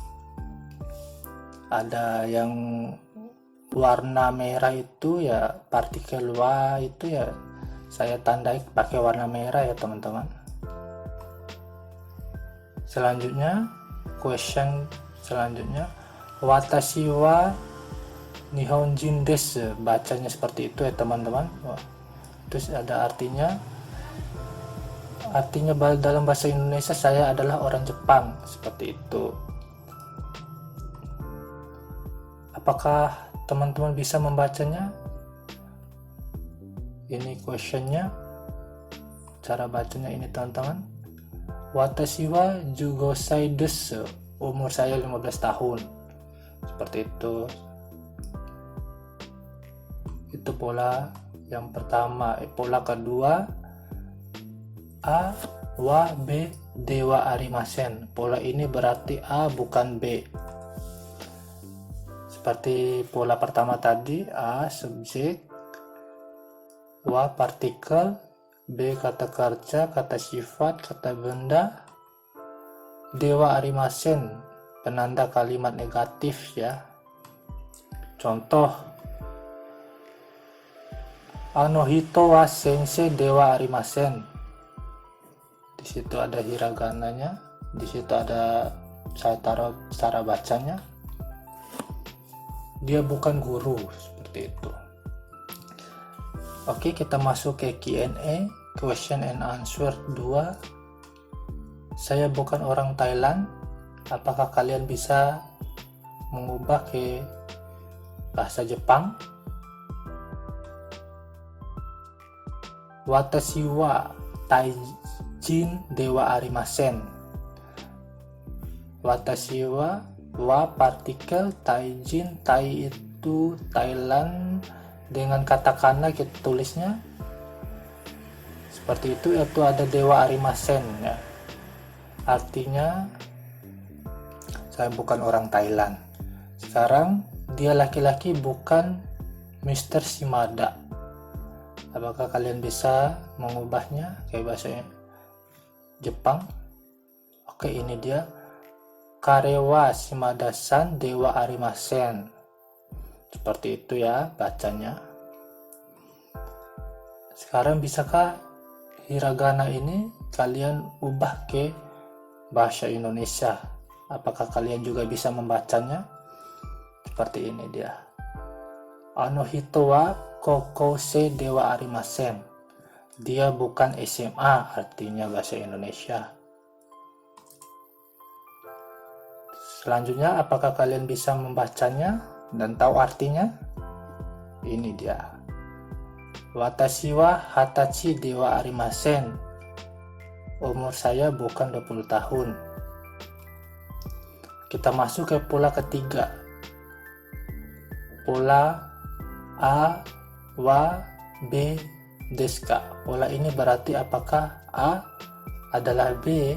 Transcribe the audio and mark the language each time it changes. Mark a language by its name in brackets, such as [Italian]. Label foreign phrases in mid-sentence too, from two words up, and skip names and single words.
[Indonesian] Ada yang warna merah itu ya partikel wa itu ya saya tandai pakai warna merah ya teman-teman. Selanjutnya question selanjutnya, [Japanese] watashi wa Nihonjin desu. [Indonesian] Bacanya seperti itu ya teman-teman. Terus ada artinya dalam bahasa Indonesia saya adalah orang Jepang. Seperti itu. Apakah teman-teman bisa membacanya? Ini questionnya. Cara bacanya ini teman-teman. [Japanese] Watashi wa 15 sai desu. [Indonesian] Umur saya 15 tahun. Seperti itu. Itu pola yang pertama. Pola kedua, A, wa, B, [Japanese] dewa arimasen. [Indonesian] Pola ini berarti A bukan B. Seperti pola pertama tadi, A subjek, wa partikel, B kata kerja, kata sifat, kata benda, [Japanese] dewa arimasen [Indonesian] penanda kalimat negatif ya. Contoh, [Japanese] hito wa sensei dewa arimasen. [Indonesian] Di situ ada hiragananya, di situ ada saya taruh cara bacanya. Dia bukan guru, seperti itu. Oke, kita masuk ke Q&A, [English] question and answer [Indonesian] 2. Saya bukan orang Thailand. Apakah kalian bisa mengubah ke bahasa Jepang? [Japanese] Watashi wa taijin dewa arimasen. Watashi wa [Indonesian] partikel, taijin, tai itu Thailand, dengan katakana kita tulisnya seperti itu, yaitu ada [Japanese] dewa arimasen [Indonesian] ya. Artinya saya bukan orang Thailand. Sekarang dia laki-laki, bukan Mr. Shimada. Apakah kalian bisa mengubahnya ke bahasa Jepang? Oke, ini dia. [Japanese] Karewa Shimada-san dewa arimasen. [Indonesian] Seperti itu ya bacanya. Sekarang bisakah hiragana ini kalian ubah ke bahasa Indonesia? Apakah kalian juga bisa membacanya? Seperti ini dia. [Japanese] Anohito wa kokose dewa arimasen. [Indonesian] Dia bukan SMA, artinya bahasa Indonesia. Selanjutnya, apakah kalian bisa membacanya dan tahu artinya? Ini dia. [Japanese] Watashi wa hatachi dewa arimasen. [Indonesian] Umur saya bukan 20 tahun. Kita masuk ke pola ketiga. Pola A, wa, B, deska. Pola ini berarti apakah A adalah B?